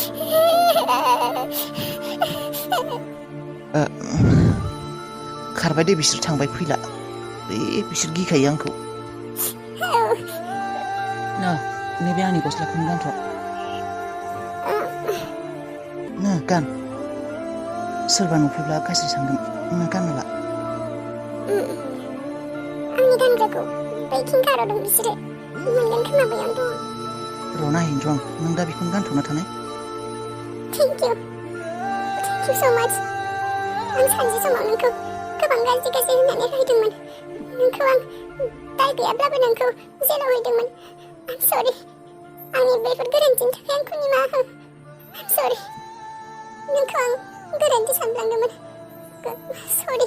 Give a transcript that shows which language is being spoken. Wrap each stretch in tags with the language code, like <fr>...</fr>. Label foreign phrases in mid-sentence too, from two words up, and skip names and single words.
<brx>खारबाय दे बिसोर थांबाय फैला बिसोर गिखायो आंखौ नैबे आंनि गस्लाखौनो गानथ' गान सोरबा नुफैब्ला गाज्रि सानगोन नों गानला आंनि गानग्राखौ बैथिं गारहरदों बिसोरो मोनगोन खोमा बैयावनो दङ र' नायहैनो रं नों दा बेखौनो गानथ'ना थानाय</brx> <en>Thank you so much.</en> <brx>आं सानसे समाव नोंखौ गोबां गाज्रि होननानै होदोंमोन नोंखौ आं दाय गैयाब्लाबो नोंखौ जेलाव होदोंमोन</brx> <en>I'm sorry.</en> <brx>आंनि बेफोर गोरोन्थिनि थाखाय आंखौ निमाहा हो</brx> <en>I'm sorry.</en> <brx>नोंखौ आं गोरोन्थि सानफ्लांदोंमोन Sorry.</brx>